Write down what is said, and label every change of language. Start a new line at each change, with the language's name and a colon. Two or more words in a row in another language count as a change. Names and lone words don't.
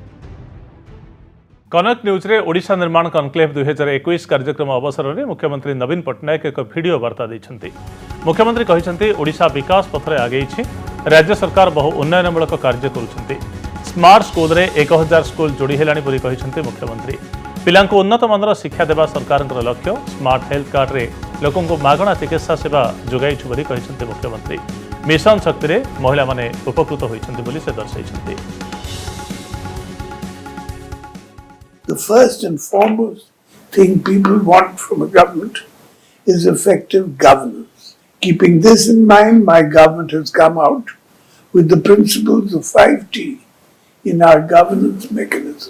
Odia: କନକ ନ୍ୟୁଜ ରେ ଓଡ଼ିଶା ନିର୍ମାଣ କନକ୍ଲେଭ 2021 କାର୍ଯ୍ୟକ୍ରମ ଅବସର ମେଁ ମୁଖ୍ୟମନ୍ତ୍ରୀ ନବୀନ ପଟ୍ଟନାୟକ ଏକ ଭିଡିଓ ବାର୍ତ୍ତା ଦେଇଛନ୍ତି। ମୁଖ୍ୟମନ୍ତ୍ରୀ କହିଛନ୍ତି ଓଡ଼ିଶା ବିକାଶ ପଥରେ ଆଗେଇଛି, ରାଜ୍ୟ ସରକାର ବହୁ ଉନ୍ନୟନମୂଳକ କାର୍ଯ୍ୟ କରୁଛନ୍ତି।
English: smart school
Odia: ରେ 1000 ସ୍କୁଲ ଯୋଡ଼ି ହେଲାଣି ବୋଲି କହିଛନ୍ତି ମୁଖ୍ୟମନ୍ତ୍ରୀ। ପିଲାଙ୍କୁ ଉନ୍ନତ ମାନର ଶିକ୍ଷା ଦେବା ସରକାରଙ୍କର ଲକ୍ଷ୍ୟ।
English: smart health card
Odia: ରେ ଲୋକଙ୍କୁ ମାଗଣା ଚିକିତ୍ସା ସେବା ଯୋଗାଇଛୁ ବୋଲି କହିଛନ୍ତି ମୁଖ୍ୟମନ୍ତ୍ରୀ। ମିଶନ ଶକ୍ତି ରେ ମହିଳା ମାନେ ଉପକୃତ ହୋଇଛନ୍ତି ବୋଲି ସେ ଦର୍ଶାଇଛନ୍ତି।
English: The first and foremost thing people want from a government is effective governance. Keeping this in mind, my government has come out with the principles of 5T in our governance mechanism.